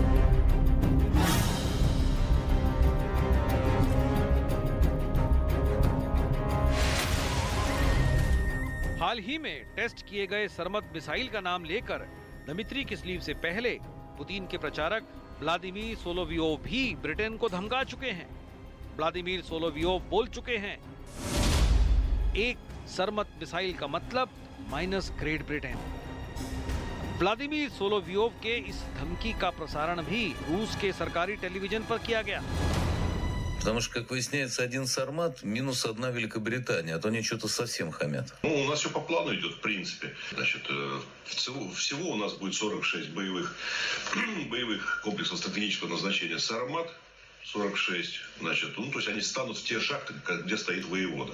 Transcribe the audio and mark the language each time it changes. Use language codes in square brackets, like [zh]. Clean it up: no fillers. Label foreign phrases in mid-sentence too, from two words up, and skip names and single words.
[hi] हाल ही में टेस्ट किए गए सरमत मिसाइल का नाम लेकर दमित्री किस्लीव से पहले पुतिन के प्रचारक व्लादिमीर सोलोवियोव भी ब्रिटेन को धमका चुके हैं। व्लादिमीर सोलोवियोव बोल चुके हैं, एक सरमत मिसाइल का मतलब माइनस ग्रेट ब्रिटेन। व्लादिमीर सोलोवियोव के इस धमकी का प्रसारण भी रूस के सरकारी टेलीविजन पर किया गया। [ru] Потому что, как выясняется, один «Сармат» минус одна Великобритания, а то они что-то совсем хамят. Ну, у нас все по плану идет, в принципе. Значит, всего у нас будет 46 боевых комплексов стратегического назначения «Сармат». 46, значит, ну, то есть они станут в те шахты, где стоит воевода.